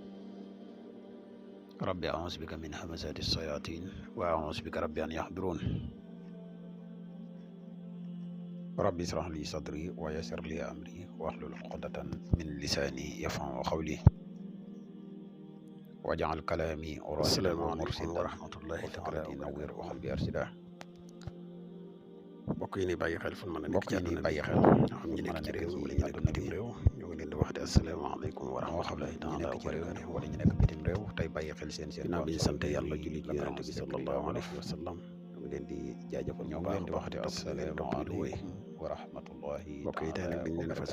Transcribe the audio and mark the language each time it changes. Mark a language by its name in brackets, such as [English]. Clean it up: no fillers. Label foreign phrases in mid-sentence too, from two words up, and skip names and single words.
[Arabic] ربي أعوذ بك من همزات الشياطين وأعوذ بك ربي أن يحضرون. ربي اشرح لي صدري ويسر لي أمري واحلل عقدة من لساني يفقهوا قولي واجعل كلامي راشدا ومرشدا ورحمة الله تعالى نوّر وقلبي أرشدا. [Wolof] mbokk yi ni bàyyi xel fu mën a nekk ci àdduna bi ñoo xam ñu nekk ci réew mi wala ñu nekk bitim réew ñoo ngi leen di wax di [Arabic] السلام عليكم ورحمة الله تعالى وبركاته [Wolof] wala ñu nekk bitim réew tey bàyyi xel seen ginnaaw bi ñu sant yàlla julli ci yonent bi [Arabic] صلى الله عليه وسلم [Wolof] ñoo ngi leen di jaajëfal ñoo ngi leen di wax di [Arabic] السلام عليكم ورحمة الله [Wolof] mbokk yi tey nag dañ leen fas